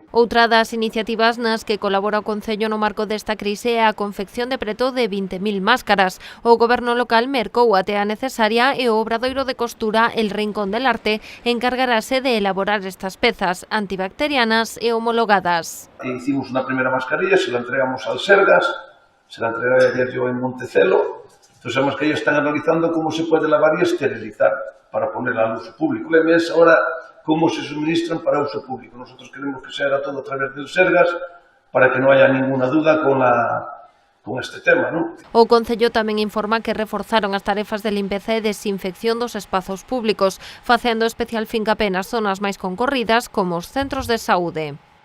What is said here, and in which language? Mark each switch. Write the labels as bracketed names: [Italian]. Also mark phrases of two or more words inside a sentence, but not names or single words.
[Galician] Outra das iniciativas nas que colabora o Concello no marco desta crise é a confección de preto de 20.000 máscaras. O Goberno local mercou a tea necesaria e o obradoiro de costura El Rincón del Arte encargarase de elaborar estas pezas antibacterianas e homologadas. [Spanish] Hicimos una primera mascarilla, se la entregamos al Sergas, se la entregué ayer yo en Montecelo. Entonces, sabemos que ellos están analizando cómo se puede lavar y esterilizar para ponerla al uso público. El mes ahora cómo se suministran para uso público. Nosotros queremos que se haga todo a través del Sergas para que no haya ninguna duda con este tema, ¿no? [Galician] O Concello tamén informa que reforzaron as tarefas de limpeza e desinfección dos espazos públicos, facendo especial fincapé nas zonas máis concorridas como os centros de saúde.